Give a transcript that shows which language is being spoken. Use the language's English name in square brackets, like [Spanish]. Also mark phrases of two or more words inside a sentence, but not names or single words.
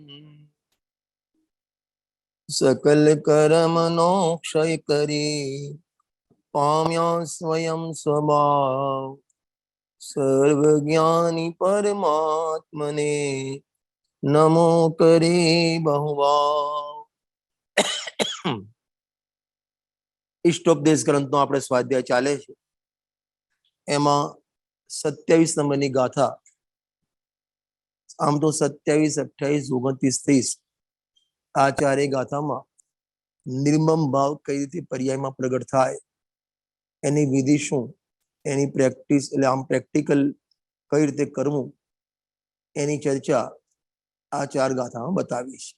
[Gujarati] સકલ કર્મનો ક્ષય કરી પામ્યા સ્વયં સ્વભાવ સર્વજ્ઞાની પરમાત્મને નમો કરે બહુભાવ। इष्टोपदेश ग्रंथનો આપણે સ્વાધ્યાય ચાલે છે એમાં 27 નંબરની ગાથા. આમ તો 27, 28, 29, 30 આ ચારે ગાથામાં નિર્મમ ભાવ કઈ રીતે પર્યાયમાં પ્રગટ થાય, એની વિધિ શું, એની પ્રેક્ટિસ એટલે આમ પ્રેક્ટિકલ કઈ રીતે કરવું, એની ચર્ચા આ ચાર ગાથામાં બતાવી છે.